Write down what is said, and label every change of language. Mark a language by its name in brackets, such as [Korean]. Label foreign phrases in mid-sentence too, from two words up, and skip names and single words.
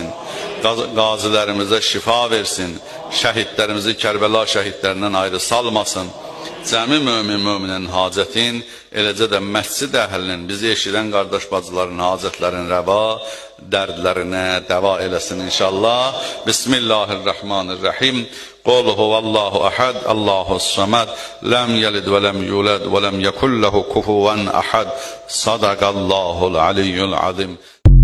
[Azerbaijani] Qazilərimizə şifa versin. Şəhidlərimizi Kərbəla şəhidlərindən ayrı salmasın. Cəmi mömin-möminin hacətin, eləcə də məscid əhlinin, bizi eşidən qardaş bacıların hacətlərin rəva, dərdlərinə dəva eləsin inşallah. [Arabic] بسم الله الرحمن الرحيم. قل هو الله أحد، الله الصمد، لم يلد ولم يولد ولم يكن له كفوا أحد. صدق الله العلي العظيم.